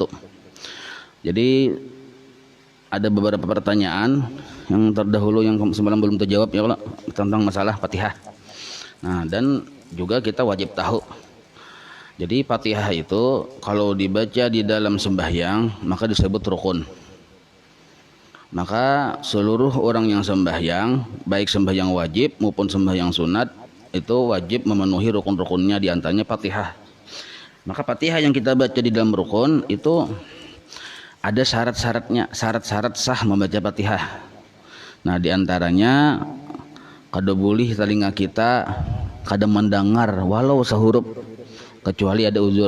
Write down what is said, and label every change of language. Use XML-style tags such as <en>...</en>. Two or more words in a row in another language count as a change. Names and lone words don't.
<id>Jadi ada beberapa pertanyaan yang terdahulu yang semalam belum terjawab ya Allah tentang masalah Fatihah. Nah, dan juga kita wajib tahu. Jadi Fatihah itu kalau dibaca di dalam sembahyang maka disebut rukun. Maka seluruh orang yang sembahyang, baik sembahyang wajib maupun sembahyang sunat itu wajib memenuhi rukun-rukunnya, di antaranya Fatihah. Maka Fatihah yang kita baca di dalam rukun itu ada syarat-syaratnya, syarat-syarat sah membaca Fatihah. Nah, di antaranya kada boleh telinga kita kada mendengar walau sehurup kecuali ada uzur.</id>